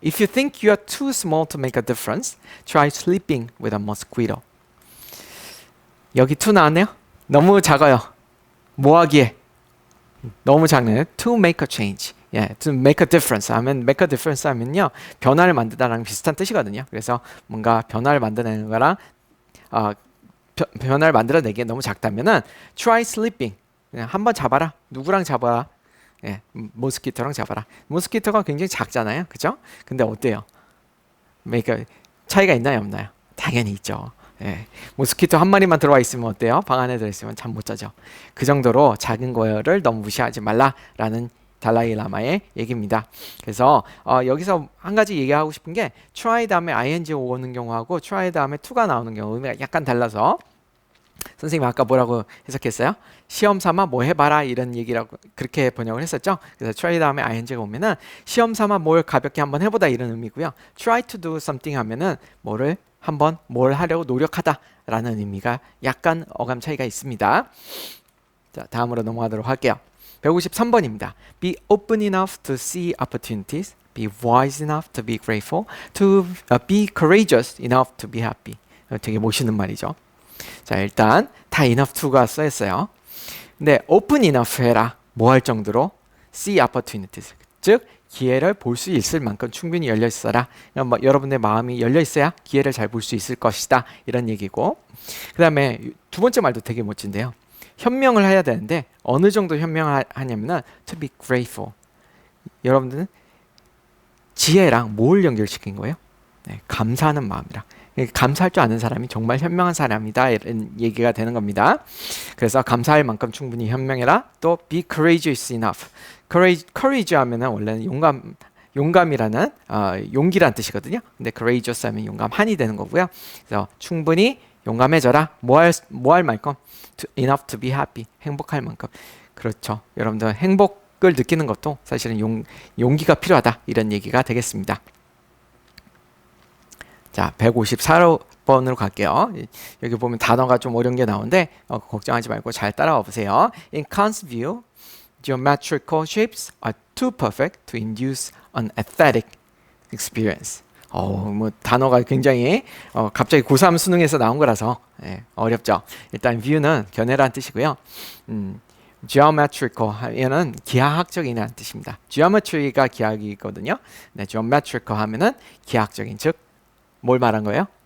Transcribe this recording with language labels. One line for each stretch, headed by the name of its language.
English: If you think you are too small to make a difference, try sleeping with a mosquito.
Korean: 여기 to 나왔네요. 너무 작아요. 뭐 하기에? 너무 작네요.
English: To make a change.
Korean: to
English: make a difference
Korean: 하면 make a difference 하면요 변화를 만들다랑 비슷한 뜻이거든요. 그래서 뭔가 변화를 만들어내는 거랑 변화를 만들어내기에 너무 작다면은
English: try sleeping.
Korean: 그냥 한번 잡아라. 누구랑 잡아라? 모스키토랑 잡아라. 모스키토가 굉장히 작잖아요, 그죠? 근데 어때요? 그러니까 차이가 있나요, 없나요? 당연히 있죠. 모스키토 한 마리만 들어와 있으면 어때요? 방 안에 들어있으면 잠 못 자죠. 그 정도로 작은 거를 너무 무시하지 말라라는 달라이 라마의 얘기입니다. 그래서 여기서 한 가지 얘기하고 싶은 게 try 다음에 ing 오는 경우하고 try 다음에 to가 나오는 경우 의미가 약간 달라서 선생님 아까 뭐라고 해석했어요? 시험 삼아 뭐 해봐라 이런 얘기라고 그렇게 번역을 했었죠. 그래서 try 다음에 ing가 오면은 시험 삼아 뭘 가볍게 한번 해보다 이런 의미고요.
English: try to do something
Korean: 하면은 뭘 하려고 노력하다라는 의미가 약간 어감 차이가 있습니다. 자, 다음으로 넘어가도록 할게요. 153번입니다.
English: Be open enough to see opportunities. Be wise enough to be grateful. To be courageous enough to be happy.
Korean: 되게 멋있는 말이죠. 자, 일단 다 enough to가 써있어요. 근데
English: open enough
Korean: 해라. 뭐 할 정도로?
English: See opportunities.
Korean: 즉 기회를 볼 수 있을 만큼 충분히 열려 있어라. 뭐, 여러분의 마음이 열려 있어야 기회를 잘 볼 수 있을 것이다. 이런 얘기고. 그 다음에 두 번째 말도 되게 멋진데요. 현명을 해야 되는데 어느 정도 현명을 하냐면은
English: to be grateful.
Korean: 여러분들은 지혜랑 뭘 연결시킨 거예요? 감사하는 마음이랑. 감사할 줄 아는 사람이 정말 현명한 사람이다 이런 얘기가 되는 겁니다. 그래서 감사할 만큼 충분히 현명해라. 또
English: be courageous enough.
Korean: courage 하면은 원래는 용감이라는 용기란 뜻이거든요. 근데 courageous 하면 용감한이 되는 거고요. 그래서 충분히 용감해져라. 뭐 할 만큼
English: enough to be happy.
Korean: 행복할 만큼. 그렇죠. 여러분들 행복을 느끼는 것도 사실은 용기가 필요하다. 이런 얘기가 되겠습니다. 자, 154번으로 갈게요. 여기 보면 단어가 좀 어려운 게 나오는데 걱정하지 말고 잘 따라와 보세요.
English: In Kant's view, geometrical shapes are too perfect to induce an aesthetic experience.
Korean: 뭐 단어가 굉장히 갑자기 고3 수능에서 나온 거라서 어렵죠. 일단 view는 견해라는 뜻이고요. geometrical 하면은 기하학적이라는 뜻입니다. geometry가 기하학이거든요. 네, geometrical 하면은 기하학적인, 즉 뭘 말한 거예요?